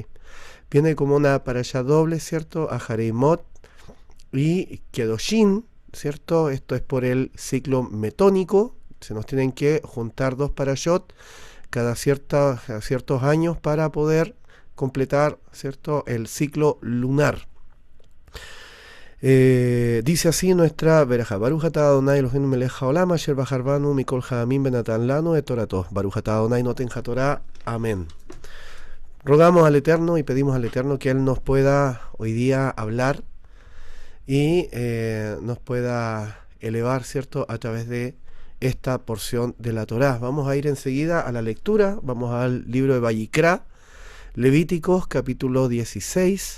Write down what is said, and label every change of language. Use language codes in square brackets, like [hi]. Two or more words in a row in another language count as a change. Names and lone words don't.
[es] Viene como una parashá doble, ¿cierto? Ahareimot y Kedoshin, ¿cierto? Esto es por el ciclo metónico. Se nos tienen que juntar dos parashot cada ciertos años para poder completar, ¿cierto?, el ciclo lunar. Dice así nuestra verajá: [he] ברוך אתה אדני אלהינו מלך העולם אשר בחר בנו מכל העמים ונתן לנו את תורתו. ברוך אתה אדני נותן התורה. [es] Amén. Rogamos al Eterno y pedimos al Eterno que Él nos pueda hoy día hablar y nos pueda elevar, ¿cierto?, a través de esta porción de la Torá. Vamos a ir enseguida a la lectura. Vamos al libro de Vayikra, Levíticos, capítulo 16.